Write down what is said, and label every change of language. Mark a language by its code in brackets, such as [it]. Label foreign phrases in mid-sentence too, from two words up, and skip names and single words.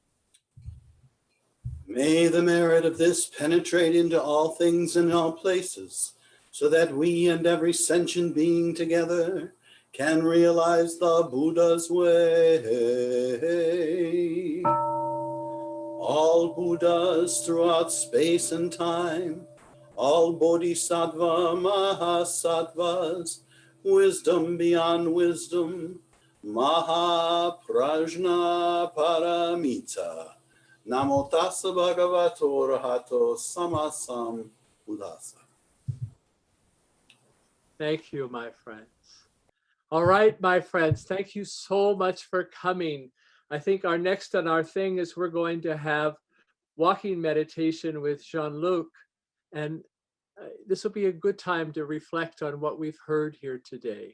[en] May the merit of this penetrate into all things and all places, so that we and every sentient being together can realize the Buddha's way. All Buddhas throughout space and time all [sa] Bodhisattva Mahasattvas, [en] wisdom beyond wisdom, [sa] Mahaprajna Paramita. [pi] Namo tassa bhagavato arahato samasam buddhassa. [en] Thank you, my friends. All right, my friends, thank you so much for coming. I think our next on our thing is we're going to have walking meditation with Jean-Luc. And this will be a good time to reflect on what we've heard here today.